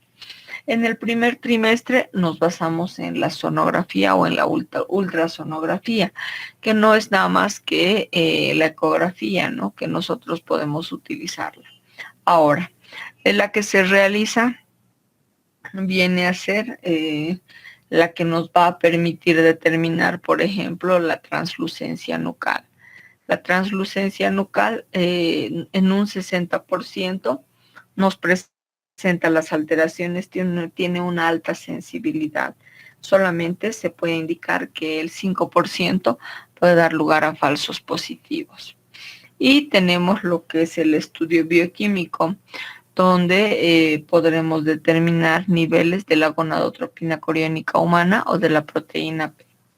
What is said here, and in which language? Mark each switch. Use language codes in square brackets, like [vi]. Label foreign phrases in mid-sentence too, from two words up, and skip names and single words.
[es] En el primer trimestre nos basamos en la sonografía o en la ultrasonografía, que no es nada más que la ecografía, ¿no? Que nosotros podemos utilizarla. Ahora, la que se realiza viene a ser la que nos va a permitir determinar, por ejemplo, la translucencia nucal. La translucencia nucal en un 60% nos presenta las alteraciones, tiene una alta sensibilidad. Solamente se puede indicar que el 5% puede dar lugar a falsos positivos. Y tenemos lo que es el estudio bioquímico, donde podremos determinar niveles de la gonadotropina coriónica humana o de la proteína P.